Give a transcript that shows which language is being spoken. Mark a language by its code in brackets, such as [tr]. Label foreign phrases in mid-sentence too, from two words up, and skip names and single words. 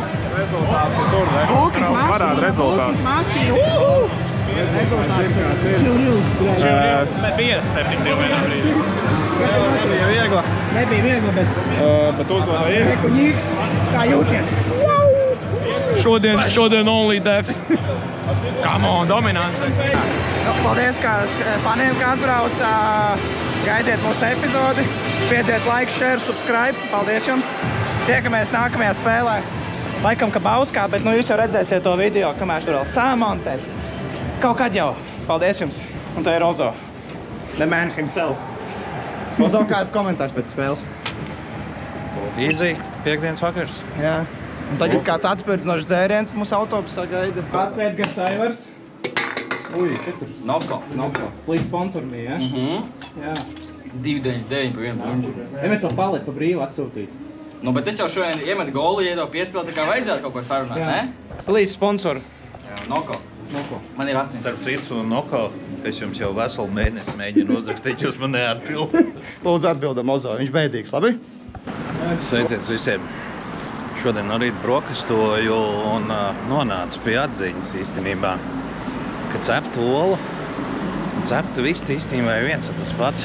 [lv] Rezultāts ir tur, ne? Parāda rezultāts. Bet bija 7-2 vienā brīdī. Nebija viegla. Nebija viegla, bet uzvarēja. Nekuņīgs. Kā jūties? [en] Šodien only death. Come on, dominance. [lv] Paldies faniem, kā atbrauc. Gaidiet mūsu epizodi. Spiediet [en] like, share, subscribe. [lv] Paldies jums. Tiekamies nākamajā spēlē. Laikam, ka Bauskā, bet nu jūs jau redzēsiet to video, kamēr tur vēl sāmontēs. Kaut kad jau. Paldies jums. Un tā ir Ozo. [en] The man himself. [lv] Ozo, kāds komentārs pēc spēles? Easy. Piektdienas vakars. Jā. Un tagad kāds atspirdzinošs dzēriens mūsu autobusā gaida. Pats Edgars Aivars. Ui, kas tur? Noko. [en] Please sponsor me, [lv] ja? Jā. 2,99 pa vienu punču. Ja mēs to paletu pa brīvu atsūtītu. Nu, bet es jau šodien iemetu golu, ja tev piespēlē, tā kā vajadzētu kaut ko sarunāt, ne? [en] Please sponsor. [lv] Jā, Noko. Man ir 8. Starp citu, Noko, es jums jau veselu mēnesi mēģinu uzrakstīt, jūs man neatbildat. Lūdzu atbildam Ozo, viņš bēdīgs, labi? Sveiciet visiem. Šodien no rīta brokastoju un nonācu pie atziņas īstenībā, ka cepta ola un cepta vista īstenībā ir viens un tas pats.